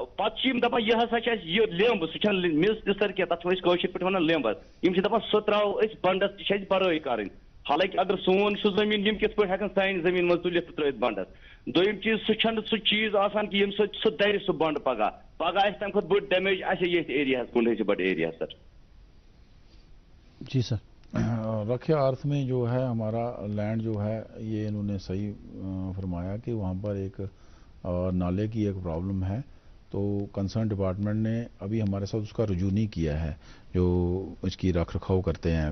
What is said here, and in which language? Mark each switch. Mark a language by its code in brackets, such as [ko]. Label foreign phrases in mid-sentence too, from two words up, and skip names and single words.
[ks] پتہٕ چھِ یِم دپان یہِ ہسا چھِ اَسہِ یہِ لیمب, سُہ چھَنہٕ میٚژ تہِ سر کینٛہہ, تتھ چھِ أسۍ کٲشِر پٲٹھۍ ونان لیمب حظ. یِم چھِ دپان سُہ تراوو أسۍ بنڈس, تہِ چھِ اَسہِ برٲے کرٕنۍ. حالانکہِ اگر سون چھُ زٔمیٖن یِم کِتھ پٲٹھۍ ہٮ۪کن سانہِ زٔمیٖن منٛز تُلِتھ تہٕ ترٲوِتھ بنڈس. دوٚیِم چیٖز, سُہ چھَنہٕ سُہ چیٖز آسان کہِ ییٚمہِ سۭتۍ سُہ دَرِ سُہ بنڈ پگاہ آسہِ تَمہِ کھۄتہٕ بٔڑ ڈیمیج آسہِ ییٚتھۍ ایریاہس گُنٛڈ بٹ [en] area sir. [ks] جی سر. [ur] رکھے آرتھ میں جو ہے ہمارا لینڈ جو ہے یہ انہوں نے صحیح فرمایا کہ وہاں پر ایک نالے کی ایک پرابلم ہے. تو [en] concerned department [ur] نے ابھی ہمارے ساتھ اس کا رجوع نہیں کیا ہے جو اس کی رکھ رکھاؤ کرتے ہیں.